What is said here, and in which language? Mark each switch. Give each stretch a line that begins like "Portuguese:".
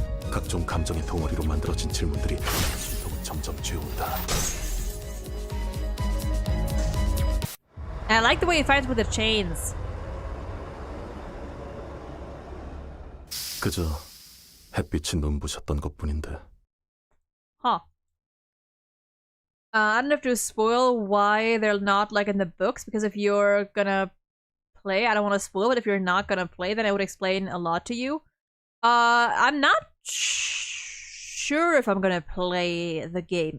Korean: 각종 감정의 덩어리로 만들어진 질문들이 심통을 점점 죄운다.
English: I like the way he fights with the chains.
Korean: 그저 햇빛이 눈부셨던 것뿐인데. Huh.
English: I don't have to spoil why they're not like in the books, because if you're gonna play, I don't want to spoil, but if you're not gonna play, then I would explain a lot to you. I'm not sure if I'm gonna play the game.